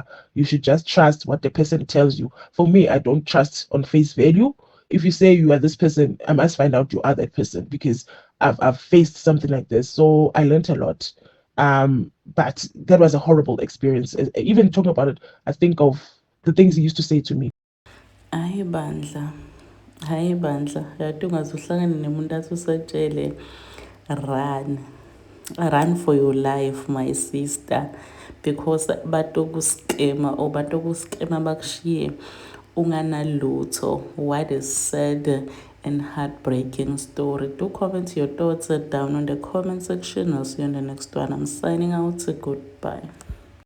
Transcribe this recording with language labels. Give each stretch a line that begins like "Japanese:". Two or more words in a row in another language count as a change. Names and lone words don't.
English: You should just trust what the person tells you. For me, I don't trust on face value. If you say you are this person, I must find out you are that person because I've faced something like this. So I learned a lot. But that was a horrible experience. Even talking about it, I think of the things he used to say to me.
Zulu: Hayi bandla, hayi bandla, yathi ungaze uhlangane nemuntu athi usatshele
English: run, run for your life my sister,
Zulu: because batokuskema or batokuskema bakushiye unganalutho.
English: What a sad and heartbreaking story. Do comment your thoughts down on the comment section. I'll see you on the next one. I'm signing out. Goodbye.